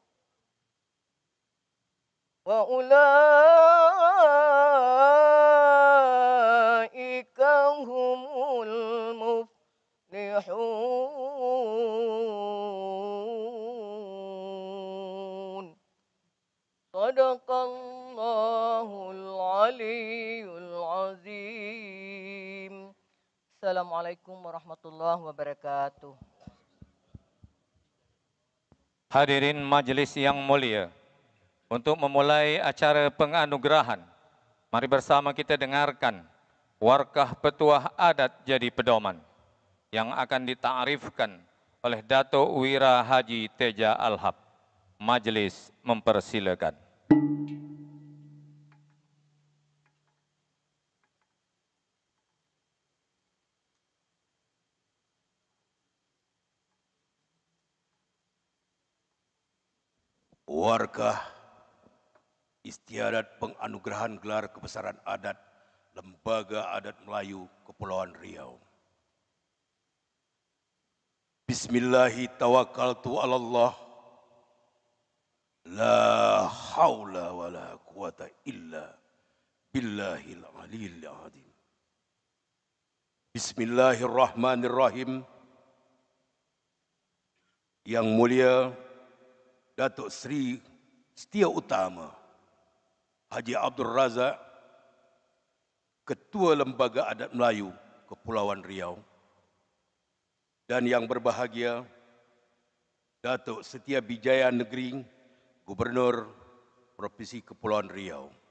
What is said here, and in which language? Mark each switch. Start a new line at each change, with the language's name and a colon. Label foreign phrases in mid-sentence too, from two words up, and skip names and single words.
Arabic: وأولئك هم المفلحون صدق الله العلي العظيم. السلام عليكم ورحمة الله وبركاته.
Indonesian: Hadirin majelis yang mulia, untuk memulai acara penganugerahan, mari bersama kita dengarkan warkah petuah adat jadi pedoman yang akan ditaarifkan oleh Dato' Wira Haji Teja Alhab. Majelis mempersilakan. Warkah istiadat penganugerahan gelar kebesaran adat Lembaga Adat Melayu Kepulauan Riau.
Arabic: بسم الله توكلت على الله. لا حول ولا قوة إلا بالله العلي العظيم. بسم الله الرحمن الرحيم.
Indonesian: Yang mulia Datuk Seri Setia Utama Haji Abdul Razak, Ketua Lembaga Adat Melayu Kepulauan Riau, dan yang berbahagia Datuk Setia Bijaya Negeri, Gubernur Provinsi Kepulauan Riau.